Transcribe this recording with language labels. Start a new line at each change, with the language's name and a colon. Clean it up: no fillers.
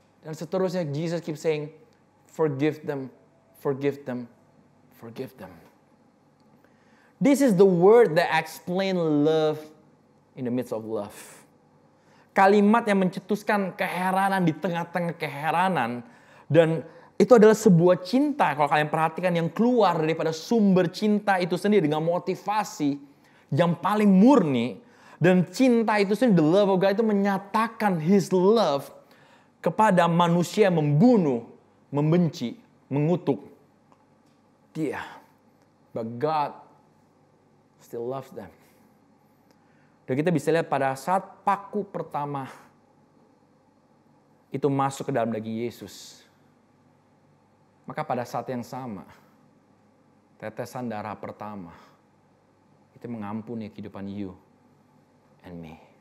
Indonesian: Dan seterusnya
English: Jesus keep saying. Forgive them. Forgive them. Forgive them. This is the word that explain love in the midst of love.
Indonesian: Kalimat yang mencetuskan keheranan di tengah-tengah keheranan. Dan itu adalah sebuah cinta. Kalau kalian perhatikan yang keluar daripada sumber cinta itu sendiri. Dengan motivasi yang paling murni. Dan cinta itu sendiri,
English: the love of God
Indonesian: itu menyatakan
English: His love
Indonesian: kepada manusia yang membunuh, membenci, mengutuk dia.
English: But God still loves them.
Indonesian: Dan kita bisa lihat pada saat paku pertama itu masuk ke dalam daging Yesus. Maka pada saat yang sama, tetesan darah pertama itu mengampuni kehidupan
English: you and me.